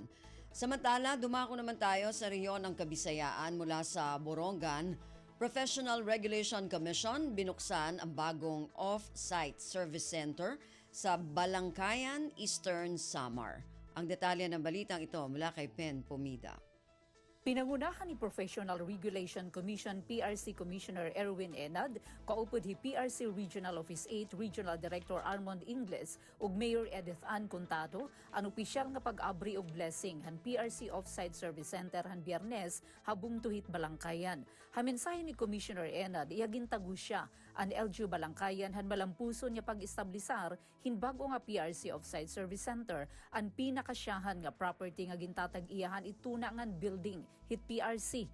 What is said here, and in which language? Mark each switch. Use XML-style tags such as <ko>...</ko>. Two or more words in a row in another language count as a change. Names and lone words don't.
<tl>Samantala, dumako naman tayo sa rehiyon ng Kabisayaan mula sa Borongan. Professional Regulation Commission binuksan ang bagong off-site service center sa Balangkayan, Eastern Samar. Ang detalye ng balitang ito mula kay Pen Pomida.</tl> <war>Pinangunahan ni Professional Regulation Commission PRC Commissioner Erwin Enad, kaupod hi PRC Regional Office 8 Regional Director Armand Ingles ug Mayor Edith Ann Contado ang opisyal nga pag-abri og blessing han PRC Offsite Service Center han Biyernes habung tuhit Balangkayan. Haminsahe ni Commissioner Enad iyagintago siya an LGU Balangkayan han malampuson nga pag-establisar hinbago nga PRC Offsite Service Center ang pinakasyahan nga property nga gintatag-iyahan ituna ngan building hit PRC.</war>